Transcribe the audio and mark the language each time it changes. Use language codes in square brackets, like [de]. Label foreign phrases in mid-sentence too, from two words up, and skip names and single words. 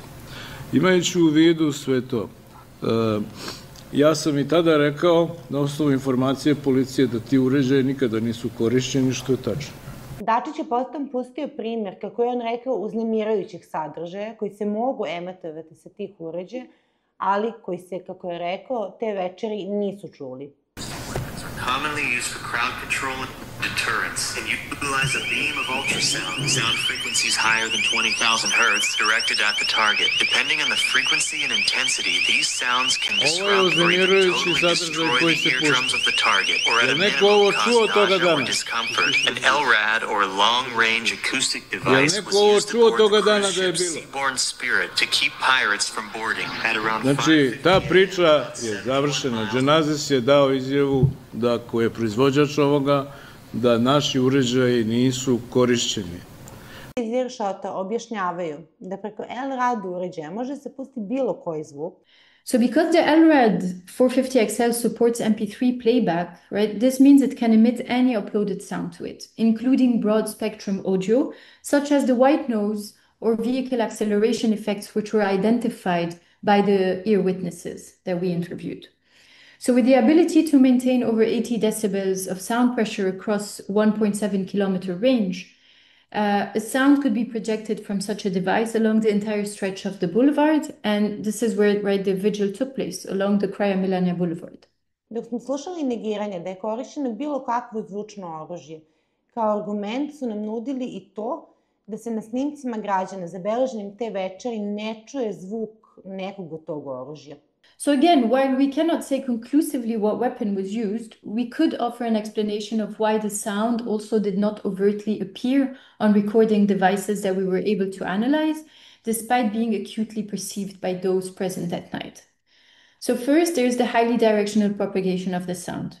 [sr] Imajući u vidu sve to, ja sam i tada rekao, na osnovu informacije policije, da ti uređaji nikada nisu korišćeni, što je tačno. Dačić je potom pustio primjer, kako je on rekao, uznemirajućih sadržaja koji se mogu emitovati sa tih uređaja, ali koji se, kako je rekao, te večeri nisu čuli. [en] Commonly used for crowd control and deterrence, and utilize a beam of ultrasound, sound frequencies higher than 20,000 hertz, directed at the target. Depending on the frequency and intensity, these sounds can disrupt or even totally destroy the eardrums of the target, or at a minimum cause nausea or discomfort. An LRAD, or long-range acoustic device, was used to board the cruise ship Seaborne Spirit to keep pirates from boarding at around 5:50. [sr] Znači, ta priča je završena. Dženazis je dao izjavu da ko je proizvođač ovoga, da naši uređaji nisu korišćeni. Iz Earshota objašnjavaju da preko L-rad uređaja može se pustiti bilo koji zvuk. [en] So because the LRAD 450XL supports MP3 playback, right, this means it can emit any uploaded sound to it, including broad spectrum audio, such as the white noise or vehicle acceleration effects, which were identified by the ear witnesses that we interviewed. So with the ability to maintain over 80 decibels of sound pressure across 1.7 kilometer range, a sound could be projected from such a device along the entire stretch of the boulevard, and this is where the vigil took place, along the Kraja Milana Boulevard. [sr] Dok smo slušali negiranje da je korišćeno bilo kakvo zvučno oružje, kao argument su nam nudili i to da se na snimcima građana zabeleženim te večeri ne čuje zvuk nekog od tog oružja. [en] So again, while we cannot say conclusively what weapon was used, we could offer an explanation of why the sound also did not overtly appear on recording devices that we were able to analyze, despite being acutely perceived by those present that night. So first, there's the highly directional propagation of the sound.